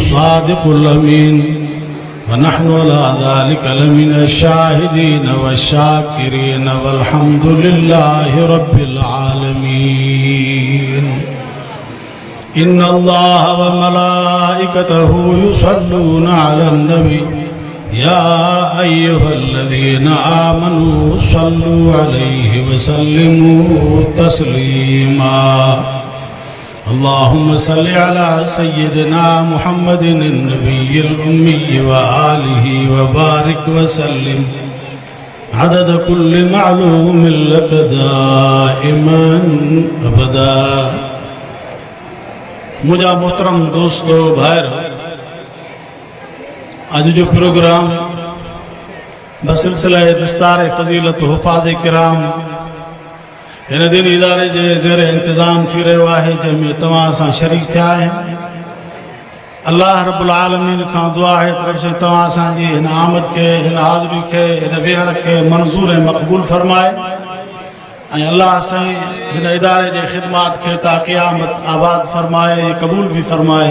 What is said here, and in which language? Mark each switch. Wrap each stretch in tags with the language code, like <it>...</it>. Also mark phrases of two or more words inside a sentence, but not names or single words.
<ar>صادق الأمين ونحن على ذلك لمن شاهدين و شاكرين والحمد لله رب العالمين إن الله و ملائكته يصلون على النبي يا أيها الذين آمنوا صلوا عليه و سلموا تسليما اللهم صل على سيدنا محمد النبي الأمي و آله و بارك و سلم عدد كل معلوم لك دائما أبدا.</ar> <sd>मुझा मोहतरम दोस्तों भाइयों, आज जो प्रोग्राम बसिलसिला दस्तार फजीलत हुफ़ाज़ किराम इन दिन इदारे जे ज़ेर इंतज़ाम थी रहियो आहे, जंहिंमें तव्हां सां शरीक थिया आहिनि।</sd> <ar>الله رب العالمين</ar> <sd>खां दुआ आहे तरफ़ से तव्हां असांजी हिन आमद खे, हिन हाज़िरी खे, हिन वेहण खे मंज़ूर ऐं मक़बूल फरमाए ऐं अल्लाह साईं हिन इदारे जे ख़िदमात खे ता क़यामत आबाद फरमाए, क़बूल भी फरमाए।</sd>